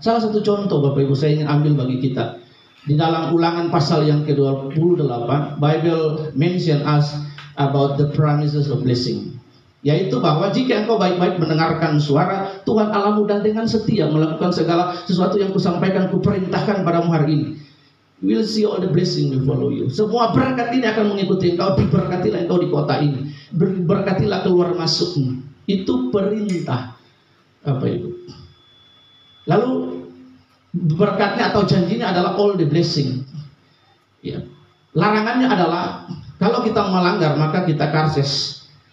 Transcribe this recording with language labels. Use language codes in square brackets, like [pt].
[id] Salah satu contoh Bapak Ibu saya ingin ambil bagi kita. Di dalam Ulangan pasal yang ke-28, [en] Bible mention us about the promises of blessing. [id] Yaitu bahwa jika engkau baik-baik mendengarkan suara Tuhan Allahmu dan dengan setia melakukan segala sesuatu yang kusampaikan, kuperintahkan padamu hari ini, [en] will see all the blessing will follow you. [id] Semua berkat ini akan mengikuti engkau. Diberkatilah engkau di kota ini. Berkatilah keluar masukmu. Itu perintah. Apa itu? Lalu berkatnya atau janjinya adalah [en] all the blessing. [id] Ya. Larangannya adalah kalau kita melanggar maka kita karses.